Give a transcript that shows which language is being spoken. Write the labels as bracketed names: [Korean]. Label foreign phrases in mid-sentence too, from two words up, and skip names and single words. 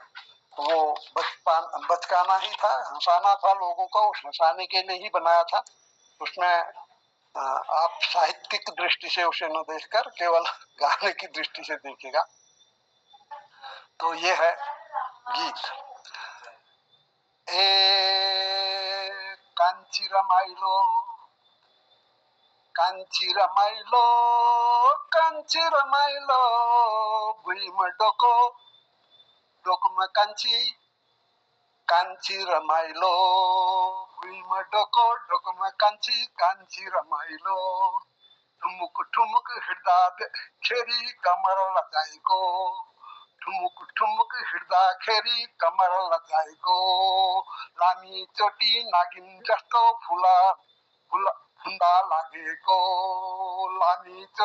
[Hindi] वो बचकाना ही था, हंसाना था लोगों को, उस हंसाने के लिए ही बनाया था। उसमें आप साहित्यिक दृष्टि से उसे न देखकर केवल गाने की दृष्टि से देखिएगा। तो ये है गीत। [Nepali] ए कांची रमाइलो कांची रमाइलो कांची रमाइलो भुइँमा डोको डोकोमा कांची कांची रमाइलो भुइँमा डोको डोकोमा कांची कांची रमाइलो ठुमुक ठुमुक हिँड्दा खेरी कमर लजाएको ठुमुक ठुमुक हिँड्दाखेरि कमर लजाएको लामी चोटी नागिन जस्तो फुन्दा लागेको लामी